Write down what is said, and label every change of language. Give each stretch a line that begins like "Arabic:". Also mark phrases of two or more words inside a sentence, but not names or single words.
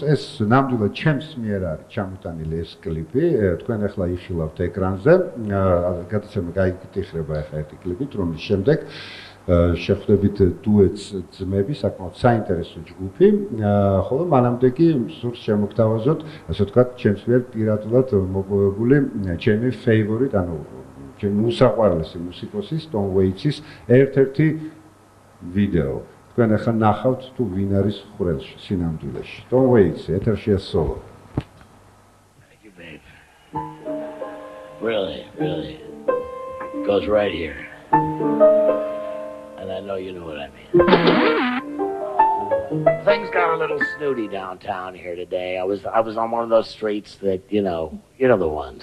Georgian: ეს ნამდვილად ჩემს მიერ არის ჩამოტანილი ეს კლიპი თქვენ ახლა იხილავთ ეკრანზე გადაცემა გაიგიტიხრება ახლა ერთი კლიპით რომლის შემდეგ შეხვდებით დუეტს ძმები საკმაოდ საინტერესო ჯგუფი ხოლო მანამდე კი სურს შემოგთავაზოთ ასე ვთქვათ ჩემს მიერ პირადულად მოპოვებული ჩემი ფეივორიტ ანუ ჩემი უსაყვარლესი მუსიკოსის Tom Waits-ის ერთ-ერთი ვიდეო. თქვენ ახლა ნახავთ თუ ვინ არის ხვრელში, სინამდვილეში. Tom Waits, ეთერშია სოლო.
English: Thank you, babe. Really. Goes right here. And I know you know what I mean. Things got a little snooty downtown here today. I was on one of those streets that, you know the ones.